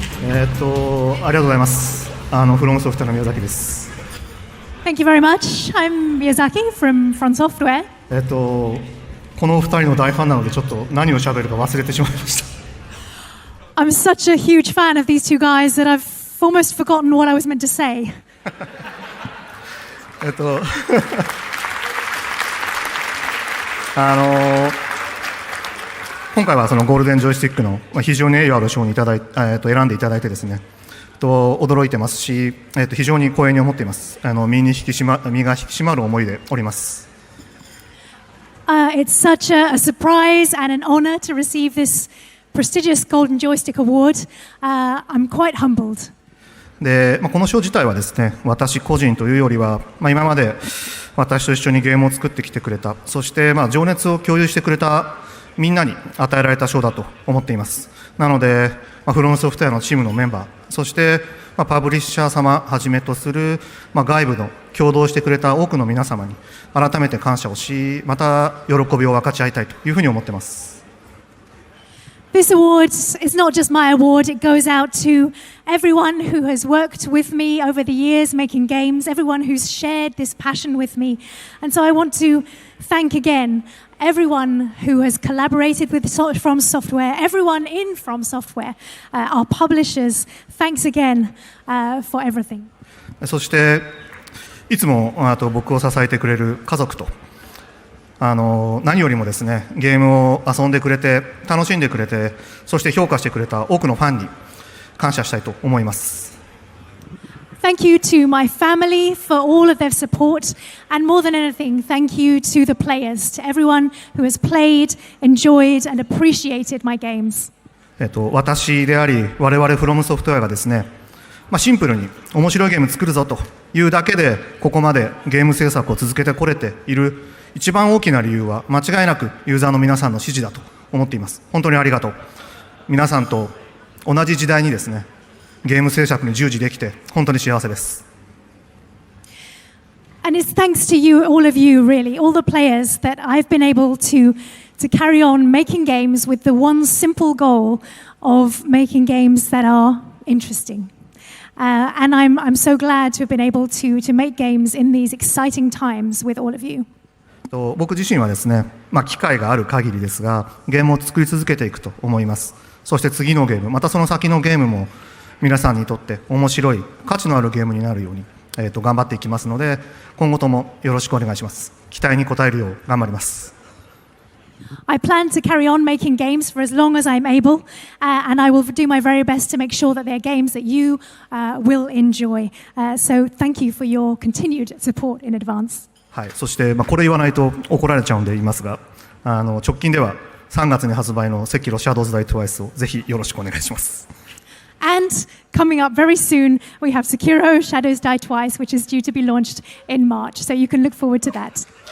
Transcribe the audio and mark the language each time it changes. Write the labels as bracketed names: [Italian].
[Japanese] ありがとうございます。FromSoftware の宮崎です。 [English] Thank you very much. I'm Miyazaki from FromSoftware. [Japanese] このお二人の大ファンなのでちょっと何を喋るか忘れてしまいました。 [English] I'm such a huge fan of these two guys that I've almost forgotten what I was meant to say. [Japanese] 今回はそのゴールデンジョイスティックの非常に栄誉ある賞に選んでいただいてですね、驚いてますし、非常に光栄に思っています。身が引き締まる思いでおります。 [English] It's such a surprise and an honor to receive this prestigious Golden Joystick Award. I'm quite humbled. [Japanese] で、この賞自体はですね、私個人というよりは、今まで私と一緒にゲームを作ってきてくれた、そして情熱を共有してくれたみんなに与えられた賞だと思っています。なので、フロムソフトウェアのチームのメンバー、そしてパブリッシャー様はじめとする外部の共同してくれた多くの皆様に改めて感謝をし、また喜びを分かち合いたいというふうに思っています。 [English] This award is not just my award, it goes out to everyone who has worked with me over the years making games, everyone who's shared this passion with me. And so I want to thank again everyone who has collaborated with FromSoftware, everyone in FromSoftware, our publishers. Thanks again for everything. [Japanese] そしていつも僕を支えてくれる家族と何よりもですね、ゲームを遊んでくれて楽しんでくれて、そして評価してくれた多くのファンに感謝したいと思います。 [English] Thank you to my family for all of their support, and more than anything, thank you to the players, to everyone who has played, enjoyed, and appreciated my games. [Japanese] 私であり、我々FromSoftwareがですね、シンプルに面白いゲーム作るぞというだけで、ここまでゲーム制作を続けてこれている一番大きな理由は、間違いなくユーザーの皆さんの支持だと思っています。本当にありがとう。皆さんと同じ時代にですね、ゲーム制作に従事できて本当に幸せです。 [English] And it's thanks to you, all of you, really, all the players, that I've been able to carry on making games with the one simple goal of making games that are interesting. And I'm so glad to have been able to make games in these exciting times with all of you. [Japanese] 僕自身はですね、機会がある限りですが、ゲームを作り続けていくと思います。そして次のゲーム、またその先のゲームも皆さんにとって面白い、価値のあるゲームになるように、頑張っていきますので、今後ともよろしくお願いします。期待に応えるよう頑張ります。 [English] I plan to carry on making games for as long as I'm able, and I will do my very best to make sure that they're games that you will enjoy. So thank you for your continued support in advance. [Japanese] はい、そして、これ言わないと怒られちゃうんで言いますが、直近では3月に発売のセキロシャドウズダイトワイスをぜひよろしくお願いします。 [English] And coming up very soon, we have Sekiro Shadows Die Twice, which is due to be launched in March. So you can look forward to that.